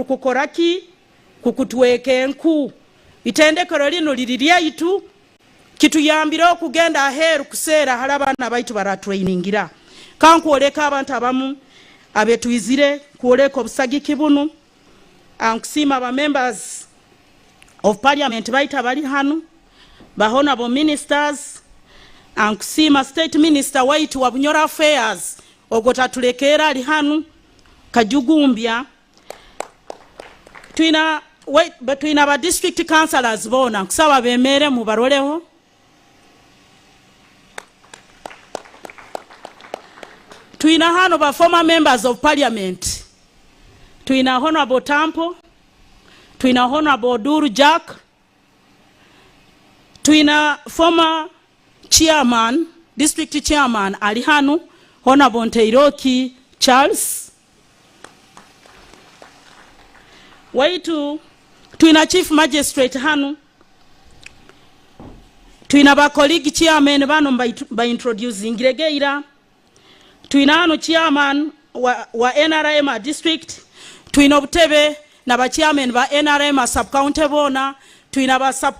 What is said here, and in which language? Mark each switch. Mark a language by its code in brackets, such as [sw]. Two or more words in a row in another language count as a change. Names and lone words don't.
[nyo] kukoraki kukutweke enku itendekero lino liriria itu kituyambira okugenda aheru kusera halabana baitu bara trainingira kankuoleka abantu abamu abetuizire kuoleka obusagiki bunu ankusima ba [en] members of parliament [nyo] baita bali hanu ba [en] honorable ministers [nyo] ankusima [en] state minister [nyo] waitu wa [en] Bunyoro affairs [nyo] ogotatulekera ali hanu kajugumbya tuina ba [en] district councillors [nyo] bona kusaba bemere mu baroleho tuina hano ba [en] former members of parliament [nyo] tuina honorable Tampo tuina honorable Duru Jack tuina [en] former chairman district chairman [nyo] ali hanu honorable Nteiroki Charles waitu tuina [en] chief magistrate [nyo] hanu tuina ba [en] colleague chairman [nyo] bano [en] by introducing [nyo] Giregeira tuina hano chairman wa NRM district tuina obutebe na ba chairman ba [en] NRM sub county [nyo] bona tuina ba sub